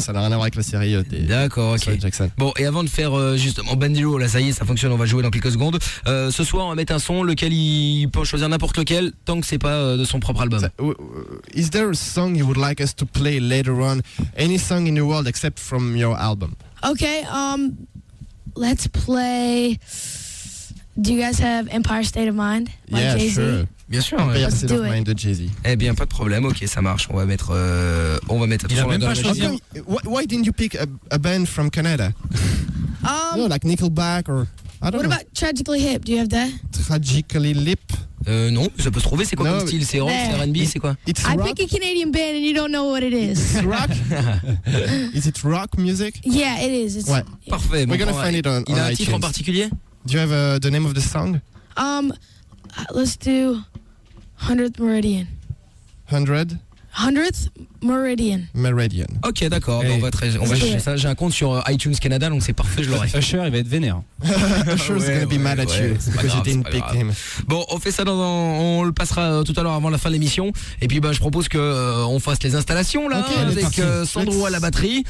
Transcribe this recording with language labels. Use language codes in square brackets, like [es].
[fr] Ça n'a rien à voir avec la série. D'accord. Okay. Jackson. Bon, et avant de faire justement Ben Dero, là, ça y est, ça fonctionne. On va jouer dans quelques secondes. Ce soir, on va mettre un son, lequel il peut choisir n'importe lequel, tant que c'est pas de son propre album. [en] Is there a song you would like us to play later on? Any song in the world except from your album? Okay. Let's play. Do you guys have Empire State of Mind by Jay-Z? Yeah, sure. [fr] Bien sûr, Empire State of Mind de Jay-Z. Eh bien, pas de problème. Ok, ça marche. On va mettre. Il a même pas choisi. [en] Why didn't you pick a band from Canada? You know, like Nickelback or I don't know. What about Tragically Hip? Do you have that? Tragically Hip. [fr] Non, ça peut se trouver. C'est quoi comme style? C'est rock, c'est R&B, c'est quoi? [en] I pick a Canadian band and you don't know what it is. Rock? Is it rock music? Yeah, it is. It's [fr] ouais. Parfait. [en] We're gonna find it on [fr] iTunes. Il a un titre en particulier? [en] Do you have the name of the song? Let's do 100th Meridian. 100? 100th Meridian. Meridian. [fr] Ok, d'accord. Hey. Bon, on va très, on va chercher ça. J'ai un compte sur iTunes Canada, donc c'est parfait, je l'aurai. Usher, il va être vénère. [en] Usher's gonna be mad at you because you didn't pick him. [fr] Bon, on fait ça dans un, on le passera tout à l'heure avant la fin de l'émission. Et puis, ben, je propose que on fasse les installations là, okay, avec Sandro à la batterie.